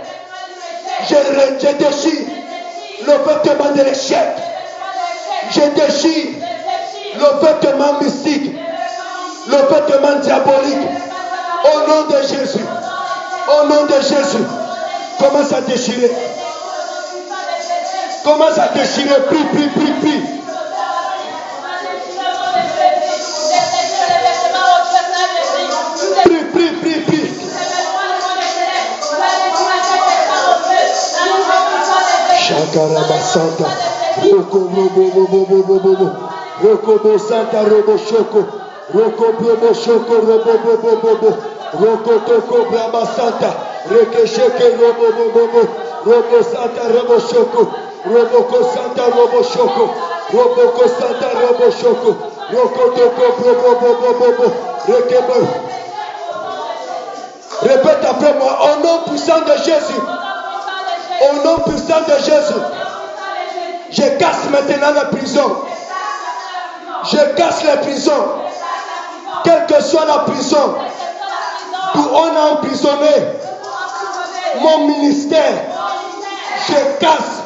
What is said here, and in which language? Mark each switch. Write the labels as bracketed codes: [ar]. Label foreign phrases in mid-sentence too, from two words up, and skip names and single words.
[fr] Je déchire le vêtement de l'échec. Je déchire le vêtement mystique, le vêtement diabolique. Au nom de Jésus. Au nom de Jésus. Commence à déchirer. Commence à déchirer. Prie, prie, prie, prie. Prie, prie, prie, prie. Shakaraba Santa. Roko Robo Bobo Bobo Bobo. Roko Bo Santa Robo Shoko. Roko Bobo Shoko Robo Bobo Bobo. Roko Toko Brahma Santa. Rekesheke Robo Bobo. Robo Santa Robo Shoko. Robo Santa Robo Shoko. Robo Santa Robo Shoko. Roko Toko Robo Bobo. Rekebo. Répète après moi. Au nom puissant de Jésus. Au nom puissant de Jésus. Je casse maintenant les prisons. Je casse les prisons. Quelle que soit la prison d'où on a emprisonné mon ministère, je casse.